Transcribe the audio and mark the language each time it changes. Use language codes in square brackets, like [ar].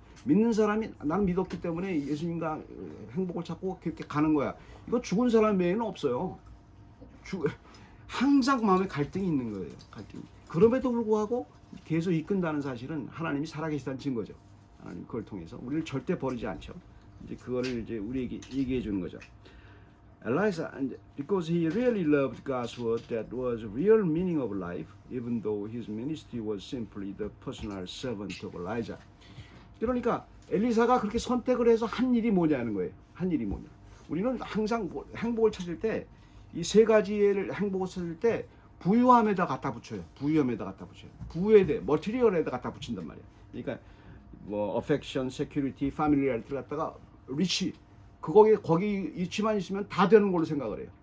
[ko] 믿는 사람이 나는 믿었기 때문에 예수님과 행복을 찾고 그렇게 가는 거야, 이거 죽은 사람 외에는 없어요. 항상 마음에 갈등이 있는 거예요. 갈등이. 그럼에도 불구하고 계속 이끈다는 사실은 하나님이 살아계시다는 증거죠. 하나님 그걸 통해서 우리를 절대 버리지 않죠. 이제 그거를 이제 우리에게 얘기해 주는 거죠. [en] Elijah, because he really loved God's word, that was real meaning of life, even though his ministry was simply the personal servant of Elijah. [ko] 그러니까 엘리사가 그렇게 선택을 해서 한 일이 뭐냐는 거예요. 한 일이 뭐냐. 우리는 항상 행복을 찾을 때 이 세 가지를 행복을 쓸 때 부유함에다 갖다 붙여요. 부유함에다 갖다 붙여요. 부에 대해 머티리얼에다 갖다 붙인단 말이에요. 그러니까 뭐 affection, security, familiarity를 갖다가 rich 거기 이치만 있으면 다 되는 걸로 생각을 해요.